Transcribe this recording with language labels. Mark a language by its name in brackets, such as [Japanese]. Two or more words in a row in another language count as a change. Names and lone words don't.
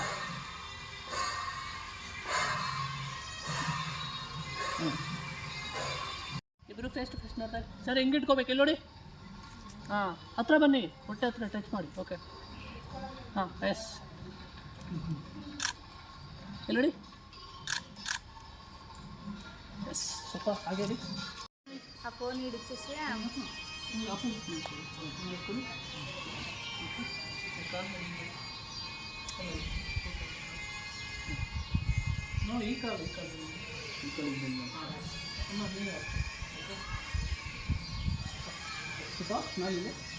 [Kannada] ಇಬ್ಬರು [English] face to face [Kannada] ನೋಡ್ತಾರೆ. ಸರ್ ಹೆಂಗೆ ಇಟ್ಕೋಬೇಕು ಇಲ್ಲಿ ನೋಡಿ. ಹಾಂ, ಹತ್ರ ಬನ್ನಿ, ಹೊಟ್ಟೆ ಹತ್ರ ಟಚ್ ಮಾಡಿ. ಓಕೆ, ಹಾಂ, ಎಸ್. ಇಲ್ಲಿ ನೋಡಿ. ಎಸ್, ಸ್ವಲ್ಪ ಹಾಗೆ ಹೇಳಿ. [Telugu] ఆ ఫోన్ ఇచ్చేసి [Kannada] ನೋಡಿ ಈ ಕಾಲು ಸ್ವಲ್ಪ ಸ್ಮೈಲಿದೆ.